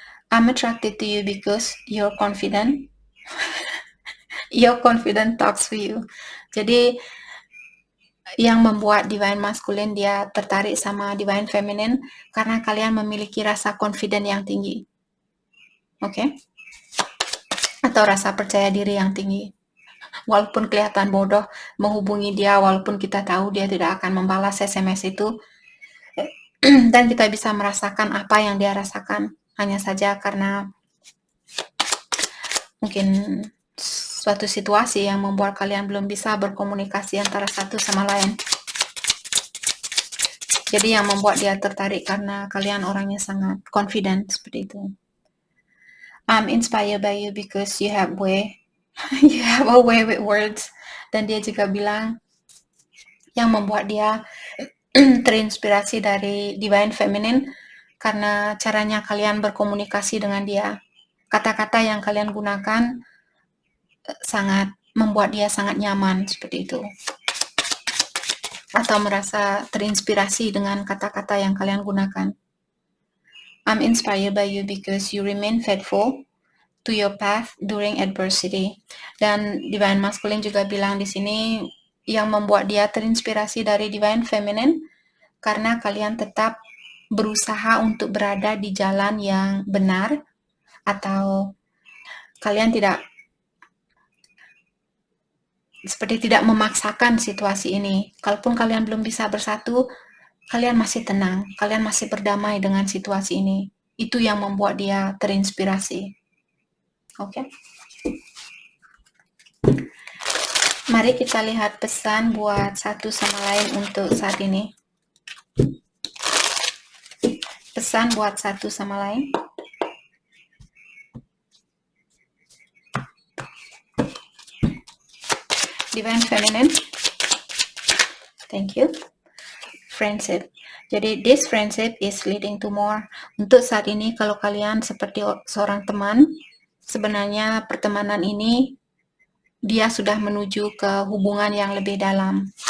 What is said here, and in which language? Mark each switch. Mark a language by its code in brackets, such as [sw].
[en] I'm attracted to you because you're confident. Your confident talks to you. [id] Jadi yang membuat Divine Masculine dia tertarik sama Divine Feminine karena kalian memiliki rasa confident yang tinggi. Oke? Atau rasa percaya diri yang tinggi. Walaupun kelihatan bodoh menghubungi dia, walaupun kita tahu dia tidak akan membalas SMS itu, dan kita bisa merasakan apa yang dia rasakan. Hanya saja karena mungkin suatu situasi yang membuat kalian belum bisa berkomunikasi antara satu sama lain. Jadi yang membuat dia tertarik karena kalian orangnya sangat confident seperti itu. [en] I'm inspired by you because you have a way with words. [id] Dan dia juga bilang yang membuat dia terinspirasi dari Divine Feminine karena caranya kalian berkomunikasi dengan dia. Kata-kata yang kalian gunakan sangat membuat dia sangat nyaman seperti itu. Atau merasa terinspirasi dengan kata-kata yang kalian gunakan. [en] I'm inspired by you because you remain faithful to your path during adversity. [id] Dan Divine Masculine juga bilang di sini yang membuat dia terinspirasi dari Divine Feminine karena kalian tetap berusaha untuk berada di jalan yang benar atau kalian tidak memaksakan situasi ini. Kalaupun kalian belum bisa bersatu, kalian masih tenang, kalian masih berdamai dengan situasi ini. Itu yang membuat dia terinspirasi. Oke. Mari kita lihat pesan buat satu sama lain untuk saat ini. Pesan buat satu sama lain. [en] Divine Feminine. Thank you. Friendship. [id] Jadi [en] this friendship is leading to more. [id] Untuk saat ini kalau kalian seperti seorang teman, sebenarnya pertemanan ini dia sudah menuju ke hubungan yang lebih dalam.